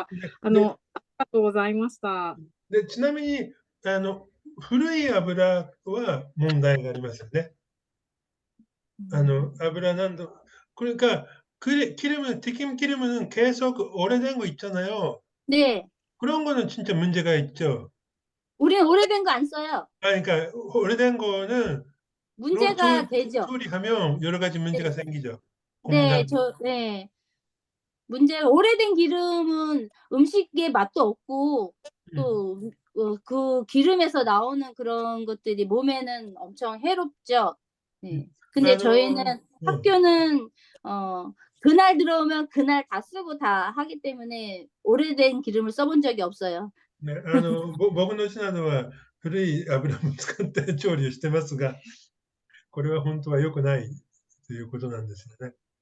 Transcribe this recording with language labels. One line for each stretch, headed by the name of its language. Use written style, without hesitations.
Japanese: ありがとうございました。ちなみに古い油は問題がありますよね。
Korean: 油난도 그러니까 기름은 튀김 기름은 계속 오래된 거 있잖아요. 네. 그런 거는 진짜 문제가 있죠. 우리는 오래된 거 안 써요. 그러니까 오래된 거는 문제가 되죠. 조리하면 여러 가지 네. 문제가 생기죠. 네, 고무장. 네. 문제가 오래된 기름은 음식의 맛도 없고 또 그 기름에서 나오는 그런 것들이 몸에는 엄청 해롭죠. 네. 근데 저희는 학교는 그날 들어오면 그날 다 쓰고 다 하기 때문에 오래된 기름을 써본 적이 없어요.
Japanese: 네, 僕の品では古い油も使って調理をしてますが、これは本当は良くないということなんですよね。